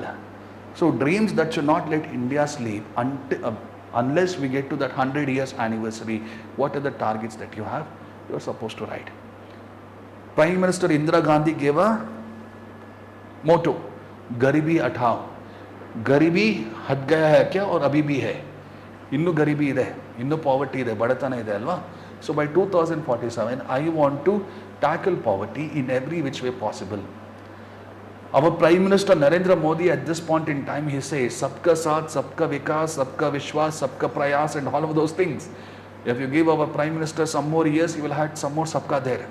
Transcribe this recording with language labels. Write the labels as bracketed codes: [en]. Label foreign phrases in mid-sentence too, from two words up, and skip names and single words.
[en] So dreams that should not let India sleep unless we get to that 100 years anniversary, what are the targets that you have? You are supposed to write. Prime Minister Indira Gandhi gave a motto, [hi] गरीबी हटाओ. Garibi हट गया है क्या और अभी भी है, [kn] ಇನ್ನು ಗರೀಬಿ ಇದೆ, ಇನ್ನು poverty ಇದೆ, ಬಡತನ ಇದೆ ಅಲ್ವಾ? [en] So by 2047, I want to tackle poverty in every which way possible. Our Prime Minister Narendra Modi at this point in time, he says, [hi] सबका साथ, सबका विकास, सबका विश्वास, सबका प्रयास [en] and all of those things. If you give our Prime Minister some more years, he will have some more Sabka there.